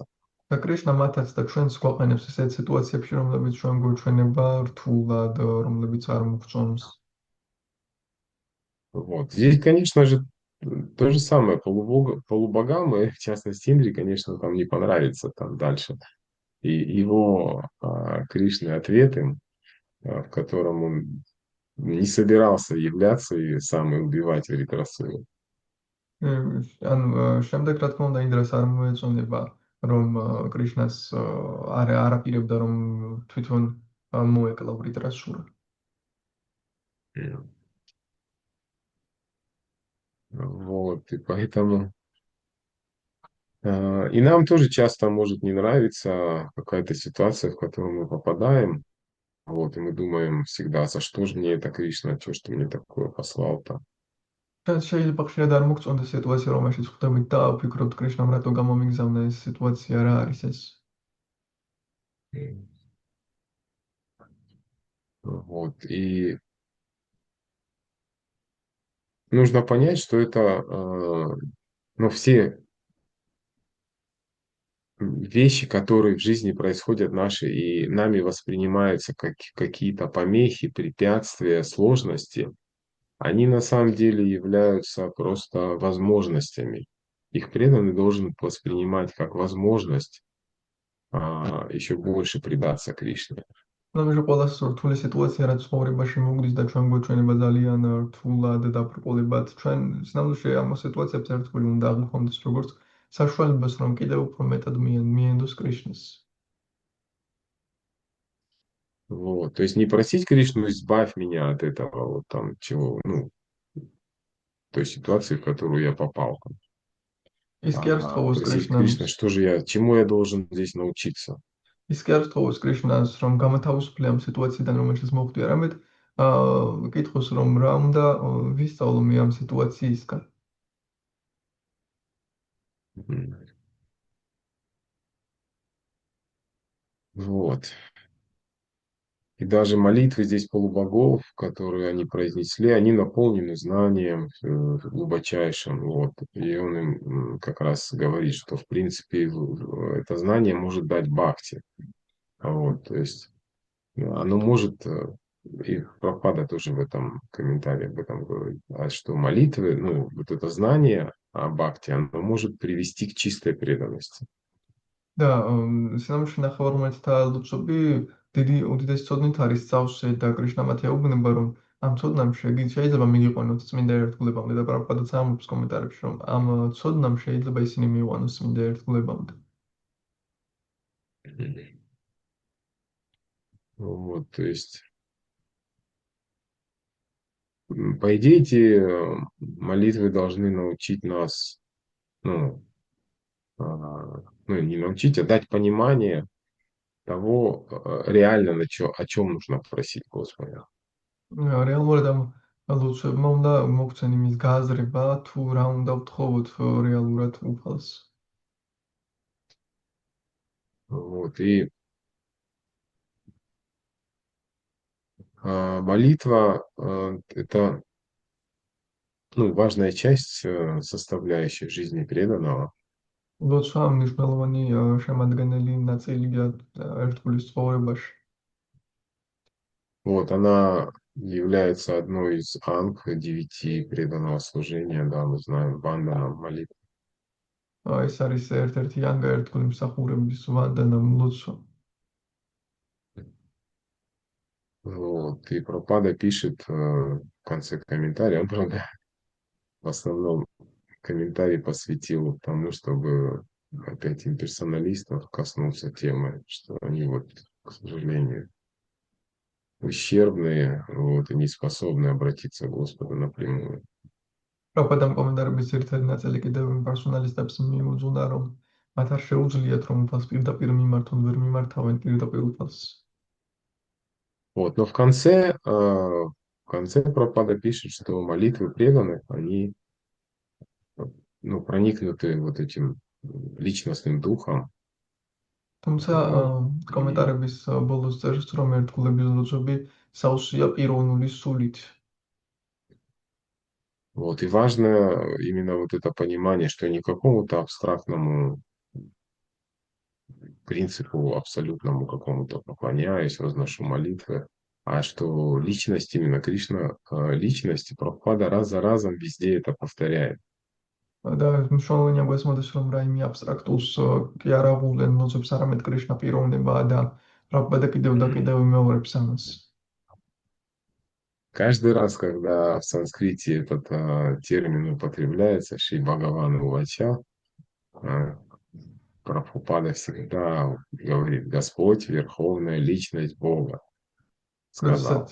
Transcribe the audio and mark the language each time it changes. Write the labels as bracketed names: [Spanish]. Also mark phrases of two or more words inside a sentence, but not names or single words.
[Georgian] და კრიშნა მათაც და ჩვენს გვაყენებს ესეთ სიტუაციებში, რომლებიც ჩვენ გვეჩვენება რთულად, რომლებიც არ მოგწონს. [Russian] Вот. Здесь, конечно же, то же самое полубогам, и в частности Индре, конечно, там не понравится там дальше. И его Кришны ответ им, в котором он не собирался являться и сам и убивать Вритрасула. [Georgian] ან შემდეგ რა თქმა უნდა ინდრას არ მოეწონება რომ კრიშნას არაპირებდა რომ თვითონ მოეკლა ვრიტრასურა. [Russian] Вот, и поэтому и нам тоже часто может не нравиться какая-то ситуация, в которую мы попадаем. Вот, и мы думаем всегда, за что же мне это Кришна, что ж ты мне такое послал-то? [Georgian] და შეიძლება ხშირად არ მოგწონდეს სიტუაცია, რომელშიც ხვდებით და ვფიქრობთ კრიშნამ რატო გამომიგზავნა ეს სიტუაცია, რა არის ეს. [Russian] Вот, и нужно понять, что это, ну, все вещи, которые в жизни происходят наши и нами воспринимаются как какие-то помехи, препятствия, сложности, они на самом деле являются просто возможностями. Их преданный должен воспринимать как возможность еще больше предаться Кришне. [Georgian] ამჟამად ყველას რთული სიტუაცია, რაც ცხოვრებაში მოგვდის და ჩვენ გვეჩვენება ძალიან რთულად და დაბრკოლებად, ჩვენ სინამდვილეში ამ სიტუაციებს ერთგვარი უნდა აღვქვამდეს როგორც საშუალებას, რომ კიდევ უფრო მეტად მიენდოს Кришнას. [Russian] Вот. То есть не просить Кришну, избавь меня от этого, вот там чего, ну, той ситуации, в которую я попал. [Georgian] ის კი არ [Russian] А [Georgian] სთხოვოს [Russian] просить [Georgian] Кришнას, [Russian] Кришна, что же я, чему я должен здесь научиться? [Georgian] ის კი არ სთხოვოს Кришნას, რომ გამოთავისუფლე ამ სიტუაციიდან, რომელშიც მოხვდი, არამედ კითხოს, რომ რა უნდა ვისწავლო მე ამ სიტუაციისგან. [Russian] Мгм. Вот. И даже молитвы здесь полубогов, которые они произнесли, они наполнены знанием глубочайшим. Вот. И он им как раз говорит, что в принципе это знание может дать бхакти. Вот. То есть оно может, и Прабхупада тоже в этом комментарии об этом говорит, что молитвы, ну, вот это знание о бхакти, оно может привести к чистой преданности. [Georgian] და სინამდვილეში ნახევარმცველთა ლოცვები უდიდესი ცოდნით არის სწავლსე და კრიშნა მათ ეუბნება, რომ ამ ცოდნამ შეიძლება მიგიყვანოთ წმინდა ერთგულებამდე და პრაბჰუპადაც ამბობს კომენტარებში, რომ ამ ცოდნამ შეიძლება ისინი მივიყვანოს წმინდა ერთგულებამდე. [Russian] Вот, то есть, по идее, эти молитвы должны научить нас, ну, ну, не научить, а дать понимание того, реально, о чем нужно просить Господа. [Georgian] რეალურად ამ ლოცვებმა უნდა მოგცენ იმის გააზრება, თუ რა უნდა ვთხოვოთ რეალურად უფალს. [Russian] Вот, и молитва это, ну, важная часть составляющей жизни преданного. [Georgian] ლოცვა მნიშვნელოვანი შემადგენელი ნაწილია ერთგულის ცხოვრებაში. [Russian] Вот, она является одной из анг 9 преданного служения, да, мы знаем, бандана, молитва. [Georgian] ეს არის ერთ-ერთი ანგა ერთგული მსახურების ვანდანა ლოცვა. [Russian] Вот, и Прабхупада пишет в конце комментария, он, правда, в основном комментарий посвятил тому, чтобы опять имперсоналистов коснулся темы, что они вот, к сожалению, ущербные, вот, и не способны обратиться к Господу напрямую. [Georgian] პრაბჰუდამ კომენტარების ერთ-ერთი ნაწილი კიდევ პერსონალისტებს მიუძღვნა, რომ მათ არ შეუძლიათ, რომ უფალს პირდაპირ მიმართონ, ვერ მიმართავენ პირდაპირ უფალს. [Russian] Вот, но в конце Прабхупада пишет, что молитвы преданных, они, ну, проникнуты вот этим личностным духом. [Georgian] თუმცა [Russian] Вот, и, [Georgian] კომენტარების ბოლოს წერს, რომ ერთგულების ლოცვები საუსია პიროვნული სულით. [Russian] вот, и важно именно вот это понимание, что не какому-то абстрактному принципу, абсолютному какому-то поклоняюсь, возношу молитвы, а что личность, именно Кришна, личность, Прабхупада раз за разом везде это повторяет. [Georgian] და მნიშვნელოვანია გვესმოდეს, რომ რაიმე აბსტრაქტულს კი არ აღუვლენ ლოცვებს, არამედ კრიშნა პიროვნებაა და პრაბჰუპადა კიდევ და Мгм. კიდევ იმეორებს ამას. [Russian] Каждый раз, когда в санскрите этот термин употребляется, [Sanskrit] श्री भगवान् उवाच, [Russian] а, Прабхупада всегда говорит: Господь, Верховная Личность Бога, [Georgian] როდესაც